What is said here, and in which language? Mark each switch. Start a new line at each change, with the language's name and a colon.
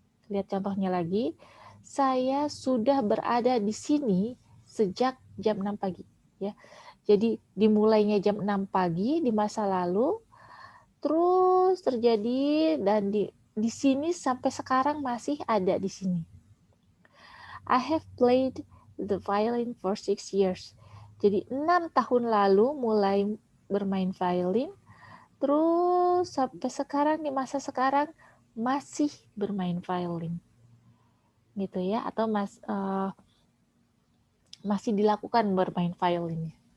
Indonesian: Lihat contohnya lagi. Saya sudah berada di sini sejak jam 6 pagi ya. Jadi dimulainya jam 6 pagi di masa lalu terus terjadi dan di sini sampai sekarang masih ada di sini.
English: I have played the violin for 6 years.
Indonesian: Jadi 6 tahun lalu mulai bermain violin, terus sampai sekarang di masa sekarang masih bermain violin. Gitu ya, atau masih dilakukan bermain violinnya.